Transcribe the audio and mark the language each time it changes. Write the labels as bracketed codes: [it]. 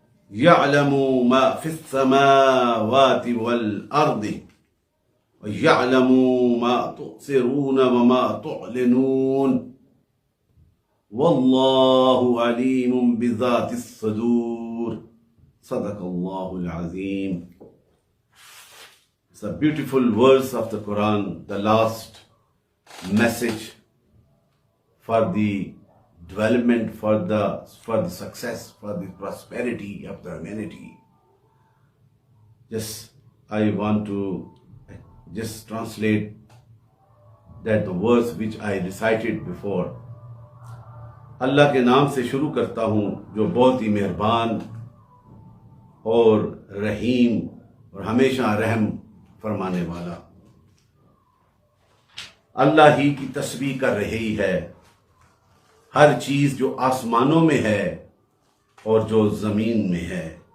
[ar] يعلم ما في السماوات والأرض ويعلم ما تؤثرون وما تعلنون والله عليم بذات الصدور. صدق الله العظيم. [en] It's a beautiful verse of the Quran, the last message for the development, for the success, for the prosperity of the humanity. I want to just translate that the verse which I recited before. [ur] اللہ کے نام سے شروع کرتا ہوں جو بہت ہی مہربان اور رحیم اور ہمیشہ رحم فرمانے والا. اللہ ہی کی تسبیح کر رہی ہے ہر چیز جو آسمانوں میں ہے اور جو زمین میں ہے.